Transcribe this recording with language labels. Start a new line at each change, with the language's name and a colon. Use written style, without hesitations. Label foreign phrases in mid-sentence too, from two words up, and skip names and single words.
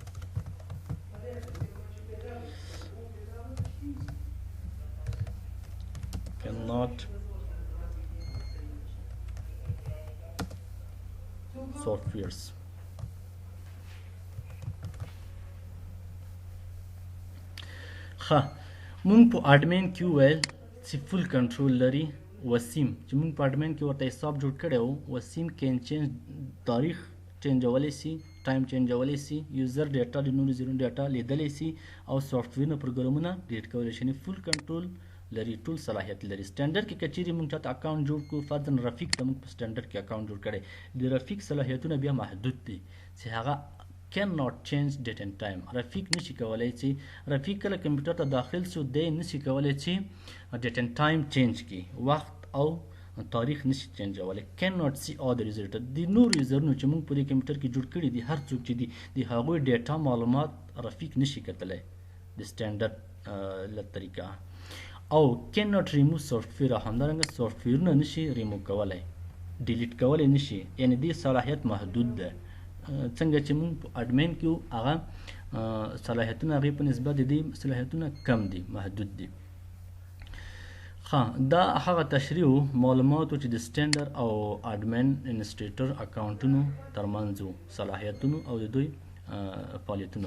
English: Cannot softwares.
Pashto: مونږ په اډمین کې وویل چې
English: full control
Pashto: لري. وسیم چې مونږ په اډمین کې ورته حساب جوړ کړی و، وسیم
English: can change
Pashto: تاریخ چینجولی سي، ټایم چینجولی سي،
English: user data
Pashto: د نورو زیرونو ډیټا لیدلی سي او سافټویرونه پروګرامونه ډیټ کولی شي.
English: full control
Pashto: لري، ټول صلاحیت لري. سټینډرډ کې که چیرې مونږ چاته اکاونټ جوړ کړو، فرضاً رفیق ته مونږ په سټینډرډ کې اکاونټ جوړ کړی، د رفیق صلاحیتونه بیا محدود دي چې هغه
English: can not change date and time.
Pashto: رفیق نشي کولی چې رفیق کله کمپیوټر ته داخل شو دی نشي کولی چې
English: date and time change
Pashto: کړي، وخت او تاریخ نشي چینجولی.
English: can not see other user data.
Pashto: د نور یوزرونو چې موږ په دې کمپیوټر کې جوړ کړي دي، هر څوک چې دي د هغوی ډیټا معلومات رفیق نشي کتلی د سټینډرډ له طریقه.
English: او can not remove software،
Pashto: همدارنګه سافټویرونه نشي ریموو کولی، ډیلیټ کولی نشي، یعنی دې صلاحیت محدود ده. څنګه چې موږ په اډمین کې هغه صلاحیتونه هغې په نسبت د دې صلاحیتونه کم دي، محدود دي. دا هغه تشریح معلوماتو چې د سټینډرډ او
English: administrator
Pashto: اکاونټونو ترمنځ و، صلاحیتونو او د دوی فعالیتونو.